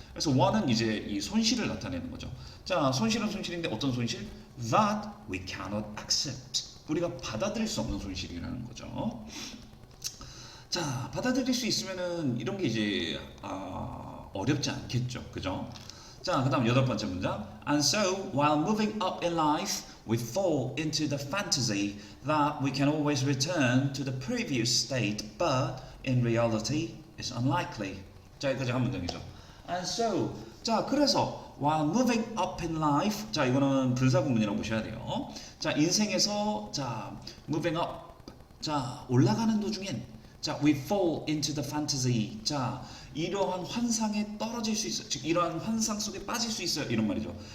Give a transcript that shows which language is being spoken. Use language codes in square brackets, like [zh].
[ko] 그래서 one은 이제 이 손실을 나타내는 거죠. 자, 손실은 손실인데 어떤 손실? [en] That we cannot accept. [ko] 우리가 받아들일 수 없는 손실이라는 거죠. 자, 받아들일 수 있으면은 이런 게 이제 어렵지 않겠죠, 그죠? 자, 그다음 여덟 번째 문장. [en] And so, while moving up in life, we fall into the fantasy that we can always return to the previous state, but in reality, it's unlikely. [ko] 자, 여기까지 한 문장이죠. [en] And so, [ko] 자, 그래서 [en] while moving up in life, [ko] 자, 이거는 분사구문이라고 보셔야 돼요. 자, 인생에서 자, moving up, 자, 올라가는 도중엔, 자, [en] we fall into the fantasy. [ko] 자, 이러한 환상에 떨어질 수 있어요. 즉, 이러한 환상 속에 빠질 수 있어요. 이런 말이죠.